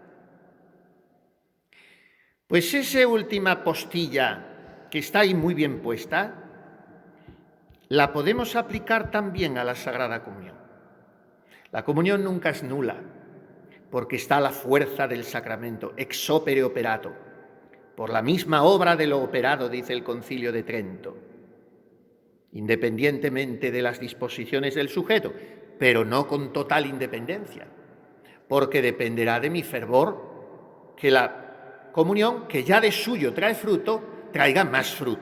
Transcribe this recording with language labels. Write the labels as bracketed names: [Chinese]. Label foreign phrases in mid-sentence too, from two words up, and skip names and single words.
[Spanish] Pues esa última postilla que está ahí muy bien puesta, la podemos aplicar también a la Sagrada Comunión. La comunión nunca es nula, porque está la fuerza del sacramento, [Latin] ex opere operato, [Spanish] por la misma obra de lo operado, dice el Concilio de Trento, independientemente de las disposiciones del sujeto, pero no con total independencia, porque dependerá de mi fervor que la comunión, que ya de suyo trae fruto, traiga más fruto.